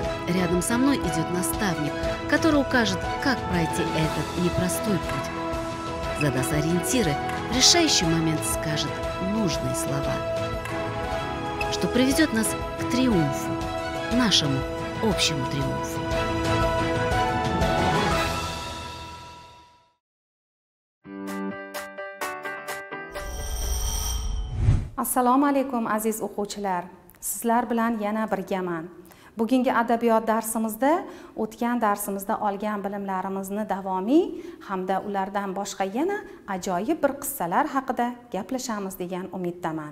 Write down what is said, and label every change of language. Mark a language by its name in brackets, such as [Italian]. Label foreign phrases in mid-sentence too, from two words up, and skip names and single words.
[Russian] Рядом со мной идет наставник, который укажет, как пройти этот непростой путь. Задаст ориентиры, в решающий момент скажет нужные слова, что приведет нас к триумфу, нашему общему триумфу. [Uzbek] Assalomu alaykum aziz o'quvchilar. Sizlar bilan yana birgaman. Bugungi adabiyot darsimizda o'tgan darsimizda olgan bilimlarimizni davomiy hamda ulardan boshqa yana ajoyib bir qissalar haqida gaplashamiz degan umiddaman.